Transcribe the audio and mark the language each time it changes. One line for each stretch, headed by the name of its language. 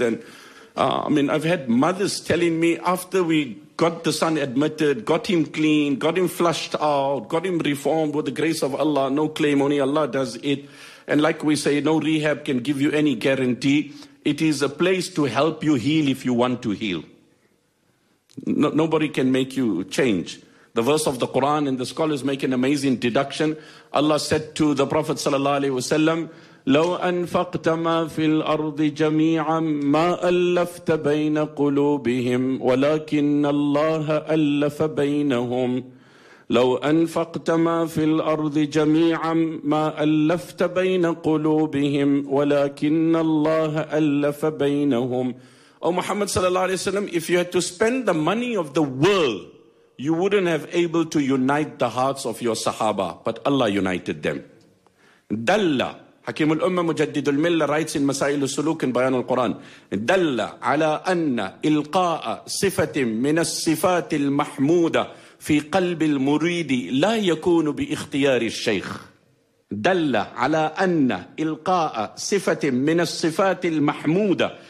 English: And I've had mothers telling me, after we got the son admitted, got him clean, got him flushed out, got him reformed, with the grace of Allah, no claim, only Allah does it. And like we say, no rehab can give you any guarantee. It is a place to help you heal if you want to heal. No, nobody can make you change. The verse of the Quran, and the scholars make an amazing deduction. Allah said to the Prophet sallallahu alaihi wasallam,
Arabic: لو أنفقت ما في الأرض جميعا ما ألفت بين قلوبهم ولكن الله ألف بينهم. لو أنفقت ما في الأرض جميعا ما ألفت بين قلوبهم ولكن الله ألف بينهم.
English: Oh Muhammad sallallahu alaihi wasallam, if you had to spend the money of the world, you wouldn't have able to unite the hearts of your Sahaba, but Allah united them.
Arabic: Dalla,
English: Hakim al-Ummah Mujaddid al-Milla writes in Masail al-Suluk in Bayan al-Quran,
Arabic: Dalla ala anna ilqa'a sifatim min as-sifat al-mahmuda في قلب المريد لا يكون باختيار الشيخ دل على أن إلقاء صفة من الصفات المحمودة.